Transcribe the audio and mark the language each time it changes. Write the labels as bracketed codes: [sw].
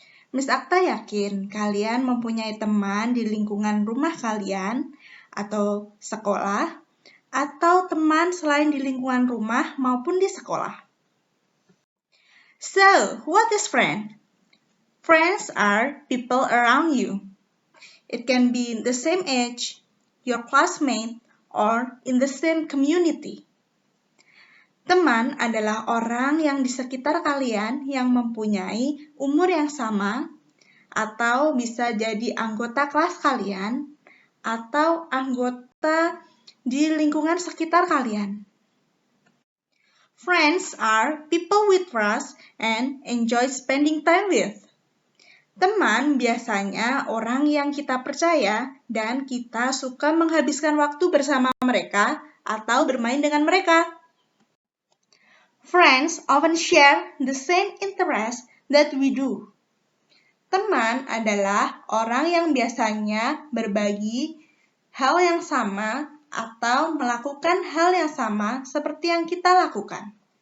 [id] Miss Akta yakin kalian mempunyai teman di lingkungan rumah kalian atau sekolah, atau teman selain di lingkungan rumah maupun di sekolah. [en] So, what is friend? Friends are people around you. It can be in the same age, your classmate, or in the same community. [id] Teman adalah orang yang di sekitar kalian yang mempunyai umur yang sama, atau bisa jadi anggota kelas kalian, atau anggota di lingkungan sekitar kalian. [en] Friends are people we trust and enjoy spending time with. [id] Teman biasanya orang yang kita percaya dan kita suka menghabiskan waktu bersama mereka atau bermain dengan mereka. [en] Friends often share the same interests that we do. [id] Teman adalah orang yang biasanya berbagi hal yang sama atau melakukan hal yang sama seperti yang kita lakukan.